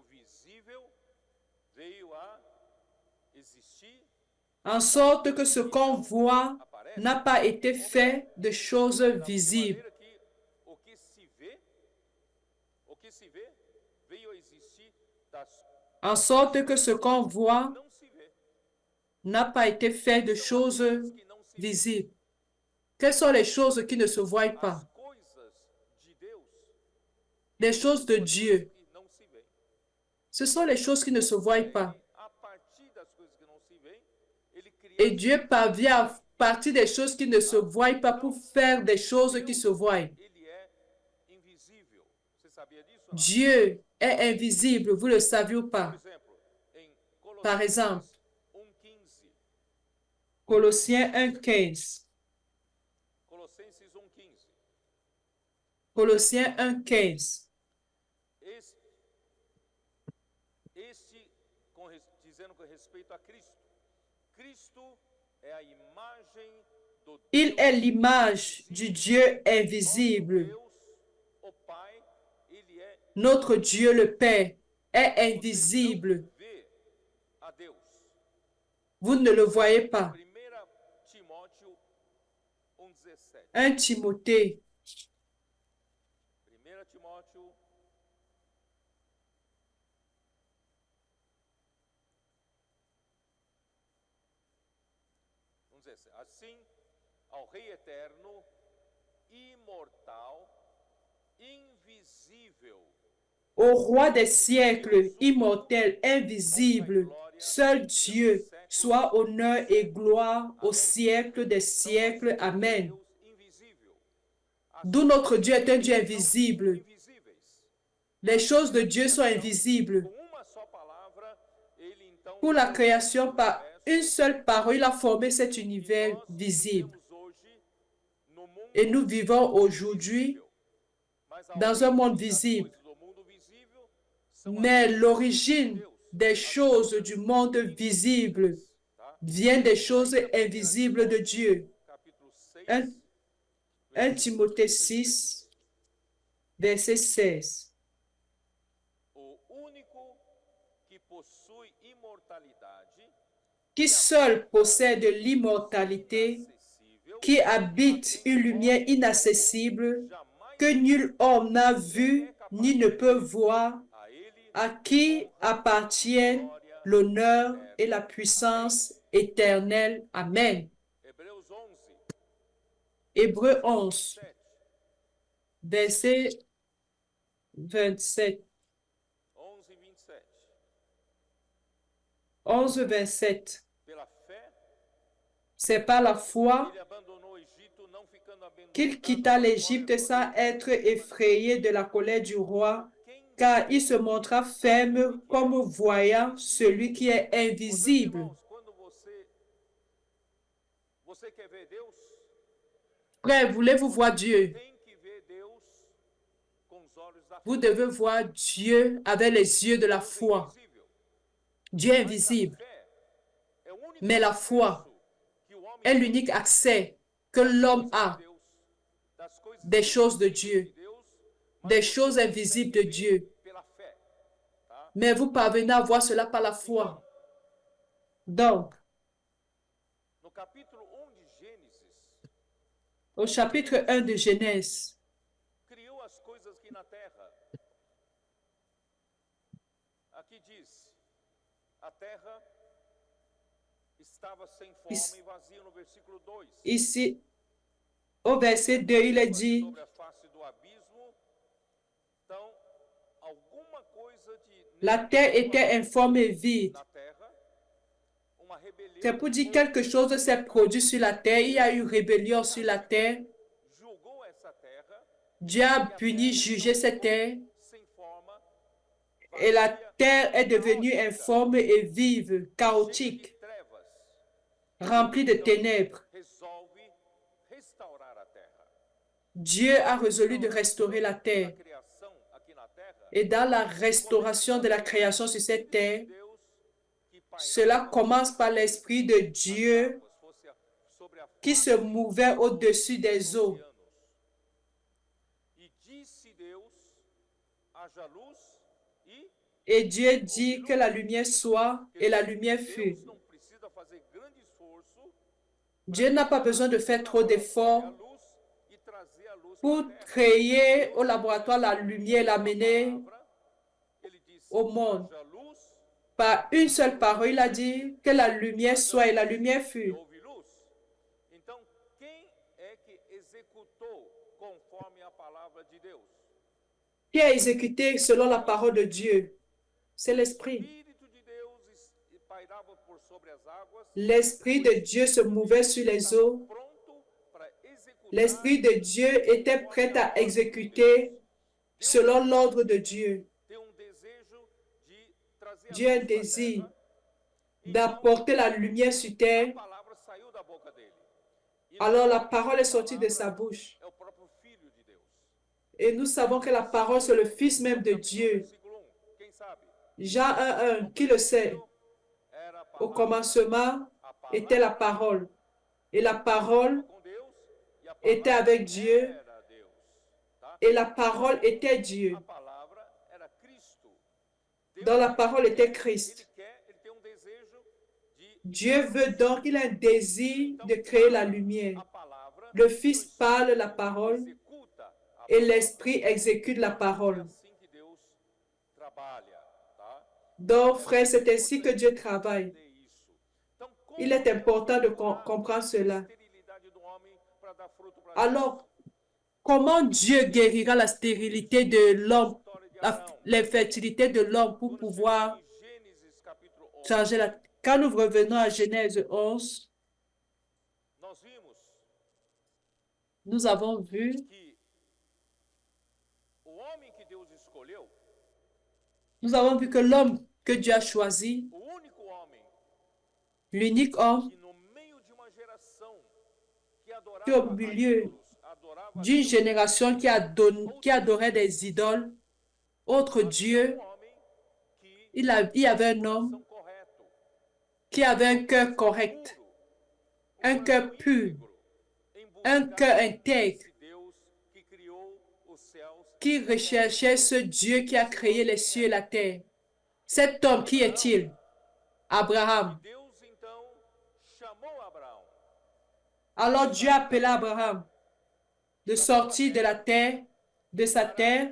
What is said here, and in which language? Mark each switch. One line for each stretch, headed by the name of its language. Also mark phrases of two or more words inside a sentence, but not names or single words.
French: En sorte que ce qu'on voit n'a pas été fait de choses visibles. En sorte que ce qu'on voit n'a pas été fait de choses
Portuguese: que não se veem.
French: visibles. Quelles sont les choses qui ne se voient
Portuguese: As
French: pas?
Portuguese: coisas de Deus
French: Les choses de
Portuguese: são as coisas
French: Dieu.
Portuguese: que não se veem.
French: Ce sont les choses qui ne se voient pas.
Portuguese: A partir das coisas que não se veem, ele cria
French: Et
Portuguese: as
French: Dieu
Portuguese: coisas.
French: parvient à partir des choses qui ne se voient pas pour faire des choses qui se voient.
Portuguese: Ele é invisível. Você sabia disso? Ou não?
French: Dieu est invisible, vous le saviez ou
Portuguese: Por
French: pas?
Portuguese: exemplo, em
French: Par exemple,
Portuguese: Colossenses 1:15.
French: Colossiens 1,15.
Portuguese: Colossenses 1:15.
French: Colossiens 1,15.
Portuguese: Dizendo com respeito a Cristo. Cristo é a imagem do
French: Il
Portuguese: Deus
French: est l'image du Dieu
Portuguese: nosso
French: invisible.
Portuguese: Deus, o Pai, ele é
French: Notre Dieu le Père est
Portuguese: você
French: invisible.
Portuguese: não vê a Deus.
French: Vous ne le voyez pas.
Portuguese: 1 Timóteo 1:17.
French: 1 Timothée
Portuguese: 1 Timóteo 1:17. Assim, ao Rei eterno, imortal, invisível,
French: au roi des siècles, immortel, invisible, seul Dieu, soit honneur et gloire au siècle des siècles. Amen.
Portuguese: Deus invisível.
French: D'où notre Dieu est un Dieu invisible.
Portuguese: Invisíveis.
French: Les choses de Dieu sont invisibles.
Portuguese: Com uma só palavra, ele então
French: Pour la
Portuguese: criou
French: création, par
Portuguese: universo.
French: une seule parole, il a formé cet univers
Portuguese: Nós
French: visible.
Portuguese: vivemos hoje no mundo
French: Et nous vivons aujourd'hui
Portuguese: visível. Mas a
French: dans un monde
Portuguese: origem das
French: visible.
Portuguese: coisas do mundo visível são
French: Mais
Portuguese: as coisas
French: l'origine
Portuguese: de Deus,
French: des
Portuguese: as
French: choses
Portuguese: coisas
French: du monde visible
Portuguese: invisíveis, tá?
French: vient des choses
Portuguese: Ainda 1
French: invisibles de Dieu.
Portuguese: capítulo 6, 1 versículo
French: Timothée 16. 6, verset 16.
Portuguese: O único que possui imortalidade,
French: Qui seul possède l'immortalité,
Portuguese: inacessível,
French: qui habite une lumière inaccessible, que nul homme n'a vu ni ne peut voir,
Portuguese: a ele
French: à qui appartiennent l'honneur et la puissance éternelle. Amen.
Portuguese: Hebreus 11,
French: Hébreux 11, 7. verset 27. 11:27. 11, 27.
Portuguese: Pela fé,
French: C'est par la foi
Portuguese: ele abandonou o Egito, não ficando
French: qu'il quitta l'Égypte sans être effrayé de la colère du roi, car il se montra ferme comme voyant celui qui est invisible.
Portuguese: Irmãos, quando você quer ver Deus,
French: Frère, voulez-vous voir Dieu?
Portuguese: tem que ver Deus com os olhos da
French: Vous
Portuguese: fé.
French: devez voir Dieu avec les yeux de la foi.
Portuguese: Invisível.
French: Dieu est
Portuguese: Mas a
French: invisible,
Portuguese: fé é o único
French: mais la
Portuguese: acesso
French: foi
Portuguese: que o homem
French: est l'unique accès que l'homme a
Portuguese: Deus, das coisas
French: des choses de Dieu,
Portuguese: de Deus,
French: des choses invisibles de Dieu.
Portuguese: pela fé, tá?
French: Mais vous parvenez à voir cela par la foi. Donc,
Portuguese: No capítulo 1 de Gênesis,
French: au chapitre 1 de Genèse,
Portuguese: criou as coisas aqui na terra. Aqui diz, a terra estava sem forma e vazia no versículo 2.
French: ici, au verset 2, il est dit,
Portuguese: Sobre a face do abismo. Então, alguma coisa de
French: la terre était informe et vide.
Portuguese: na terra, uma rebelião
French: C'est pour dire quelque chose s'est produit sur la terre. Il y a eu rébellion sur la terre.
Portuguese: julgou essa terra
French: Dieu a puni, jugé cette terre.
Portuguese: sem forma,
French: Et la terre est devenue informe et vive,
Portuguese: cheia
French: chaotique,
Portuguese: de trevas.
French: remplie de ténèbres.
Portuguese: Resolve restaurar a terra.
French: Dieu a résolu de restaurer la
Portuguese: A
French: terre.
Portuguese: criação aqui na terra,
French: Et dans la restauration de la création sur cette terre,
Portuguese: Deus que pairava
French: cela commence par l'Esprit de Dieu
Portuguese: fosse sobre a
French: qui se mouvait au-dessus des eaux.
Portuguese: oceanos. E disse Deus, haja luz e
French: Et Dieu dit que la lumière soit, et la lumière fut.
Portuguese: Deus não precisa fazer grande esforço
French: Dieu n'a pas besoin de faire trop
Portuguese: a
French: d'efforts
Portuguese: luz e trazer a luz
French: pour
Portuguese: para a terra.
French: créer au laboratoire la lumière, l'amener
Portuguese: Ele disse,
French: au monde.
Portuguese: haja luz
French: Par une seule parole, il a dit que la lumière soit et la lumière fut.
Portuguese: houve luz. Então, quem é que executou conforme a palavra de Deus?
French: Qui a exécuté selon la parole de Dieu? C'est
Portuguese: O
French: l'Esprit.
Portuguese: Espírito de Deus pairava por sobre as águas.
French: L'Esprit de Dieu se mouvait sur les eaux.
Portuguese: Pronto para executar
French: L'Esprit de Dieu était prêt à exécuter selon l'ordre de Dieu.
Portuguese: tem desejo de trazer a
French: Dieu a un
Portuguese: luz à
French: désir
Portuguese: terra.
French: d'apporter la lumière sur terre.
Portuguese: A palavra saiu da boca dele. E
French: Alors la
Portuguese: nós
French: parole est
Portuguese: sabemos
French: sortie
Portuguese: que a
French: de sa
Portuguese: palavra
French: bouche.
Portuguese: é o próprio Filho de Deus.
French: Et nous savons que la parole, c'est le Fils même de Dieu.
Portuguese: Versículo 1, quem sabe?
French: Jean 1:1, qui le sait?
Portuguese: Era a
French: Au
Portuguese: palavra,
French: commencement
Portuguese: a
French: était la
Portuguese: palavra
French: parole. Et la parole
Portuguese: com Deus e a
French: était
Portuguese: palavra
French: avec Dieu.
Portuguese: era Deus. Tá?
French: Et la parole était Dieu.
Portuguese: A palavra era Cristo.
French: Dans la parole était
Portuguese: Ele
French: Christ.
Portuguese: quer, ele tem desejo de
French: Dieu veut donc, il a un désir de créer la lumière.
Portuguese: a palavra,
French: Le Fils parle la parole
Portuguese: executa a
French: et l'Esprit exécute la
Portuguese: É
French: parole.
Portuguese: assim que Deus trabalha, tá?
French: Donc, frère, c'est ainsi que Dieu travaille.
Portuguese: Entender isso. Então, como
French: Il est important de
Portuguese: Deus
French: comprendre cela.
Portuguese: a esterilidade do homem para dar fruto para
French: Alors, comment Dieu guérira la stérilité de l'homme, l'infertilité de l'homme pour pouvoir
Portuguese: Em Gênesis capítulo 11,
French: changer la... Quand nous revenons à Genèse 11,
Portuguese: nós vimos
French: nous avons vu
Portuguese: que o homem que Deus escolheu,
French: que l'homme que Dieu a choisi,
Portuguese: o único homem
French: l'unique homme
Portuguese: que no meio de uma geração que
French: qui
Portuguese: adorava
French: au milieu
Portuguese: ídolos, adorava
French: d'une génération qui adorait des idoles, autre Dieu,
Portuguese: homem que
French: il y avait un homme
Portuguese: são correto,
French: qui avait un cœur correct, un cœur pur, un cœur intègre,
Portuguese: esse Deus que criou os céus.
French: qui recherchait ce Dieu qui a créé les cieux et la terre. Cet homme, qui est-il? Abraham.
Portuguese: Deus então chamou Abraão.
French: Alors Dieu appela Abraham de sortir de la terre, de sa terre,